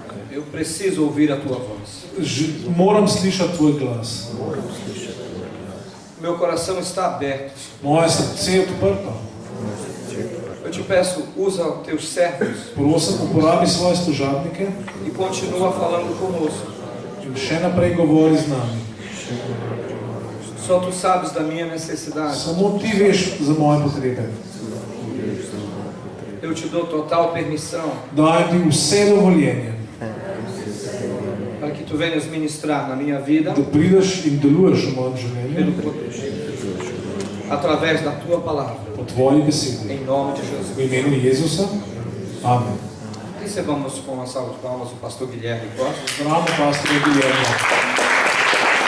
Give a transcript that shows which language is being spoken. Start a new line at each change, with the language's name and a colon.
Portuguese: Eu preciso ouvir a tua voz.
Slovenian: Moram slišati tvoj glas.
Portuguese: Meu coração está aberto.
Slovenian: Moje srce je odprto.
Portuguese: Eu te peço, usa os teus servos
Slovenian: Prosim, uporabi svoje služabnike
Portuguese: e continua falando conosco.
Slovenian: in še naprej govori z nami.
Portuguese: Só tu sabes da minha necessidade.
Slovenian: Samo ti veš za moje potrebe.
Portuguese: Eu te dou total permissão
Slovenian: Dajem ti vse dovoljenje,
Portuguese: para que tu venhas ministrar na minha vida
Slovenian: da prideš in deluješ v mojem življenju
Portuguese: pelo poder, através da tua palavra.
Slovenian: po tvoji besedi.
Portuguese: Em nome de Jesus.
Slovenian: V imenu Jezusa. Amen.
Portuguese: Recebamos com uma salva de palmas o pastor Guilherme Costa.
Slovenian: Zdravimo pastorja Guilherma.